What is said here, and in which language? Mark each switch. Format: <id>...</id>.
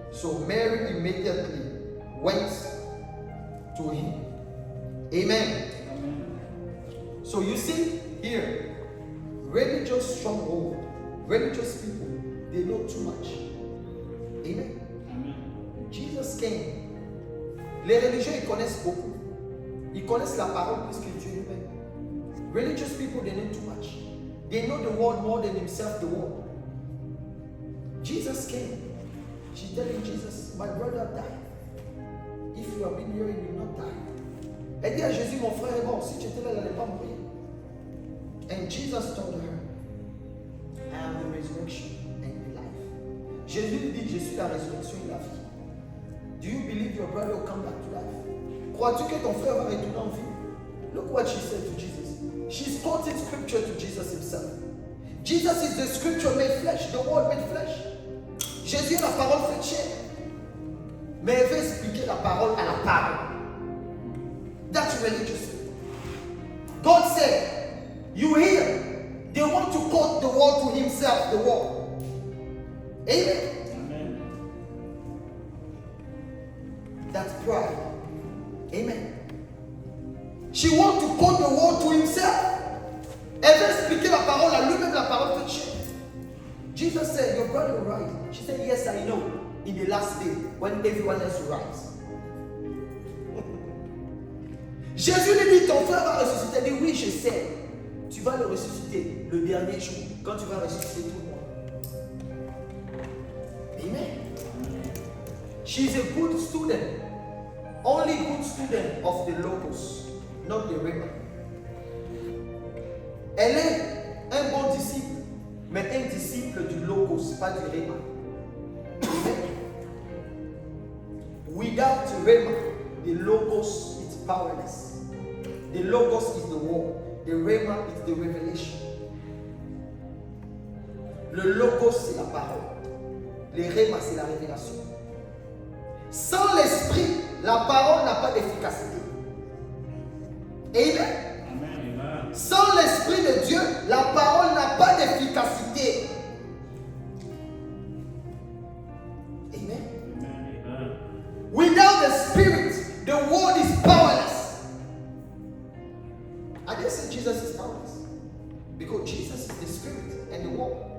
<en>So Mary immediately went to him. Amen. Amen. So you see here, religious stronghold, religious people, they know too much. Amen. Amen. Jesus came.</en> <fr>Les religieux, ils connaissent beaucoup. Ils connaissent la parole plus que Dieu lui-même.</fr> <en>Religious people, they know too much. They know the word more than himself, the word. Jesus came. She telling Jesus, my brother died. If you have been here, you will not die.</en> <fr>Elle dit à Jésus, mon frère est mort. Si tu étais là, il n'allait pas mourir.</fr> <en>And Jesus told her, I am the resurrection and the life.</en> <fr>Jésus lui dit, je suis la résurrection et la vie.</fr> <en>Do you believe your brother will come back to life?</en> <fr>Crois-tu que ton frère va retourner en vie?</fr> <en>Look what she said to Jesus. She's quoting scripture to Jesus himself. Jesus is the scripture made flesh, the word made flesh.</en> <fr>Jésus est la parole faite chair. Mais elle veut expliquer la parole à la parole.</fr> <en>That's religious. God said, you hear, they want to quote the word to himself, the word. Amen. Amen. That's pride. Amen. She wants to quote the word to himself.</en> <fr>Elle veut expliquer la parole à lui-même, la parole faite chair.</fr> <en>Jesus said, your brother will rise. She said, yes, I know. In the last day, when everyone else will rise.</en> <fr>Jésus lui dit, ton frère va ressusciter. Elle dit, oui, je sais. Tu vas le ressusciter le dernier jour, quand tu vas ressusciter tout le monde.</fr> <en>Amen. She's a good student. Only good student of the Logos, not the Rhema.</en> <fr>Elle est un bon disciple, mais un disciple du Logos, pas du Rhema.</fr> <en>Amen. Without Rhema, the Logos is powerless. The Logos is the word. The Rhema is the revelation.</en> <fr>Le Logos, c'est la parole. Le Rhema, c'est la révélation. Sans l'esprit, la parole n'a pas d'efficacité.</fr> <en>Amen. Amen.</en> <fr>Sans l'esprit de Dieu, la parole n'a pas d'efficacité.</fr> <en>Amen. Amen. Without the spirit, the word is powerless. I didn't say Jesus is powerless, because Jesus is the spirit and the word.</en>